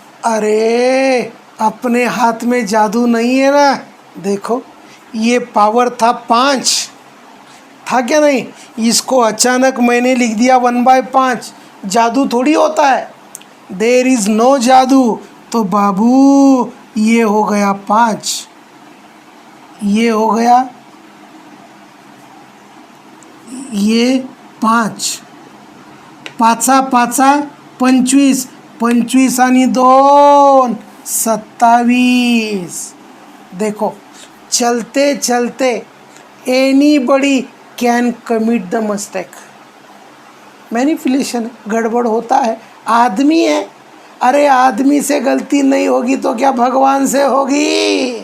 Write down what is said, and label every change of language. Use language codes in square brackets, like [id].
[hi] अरे अपने हाथ में जादू नहीं है ना। देखो ये पावर था 5, था क्या नहीं? इसको अचानक मैंने लिख दिया 1/5। जादू थोड़ी होता है, [en] There is no jadoo. [hi] तो बाबू ये हो गया 5, ये हो गया ये 5, 5×5 25, 25 आणि 2 27। देखो चलते चलते [en] Anybody can commit the mistake. [hi] Manipulation गड़बड़ होता है, आदमी है। अरे आदमी से गलती नहीं होगी तो क्या भगवान से होगी?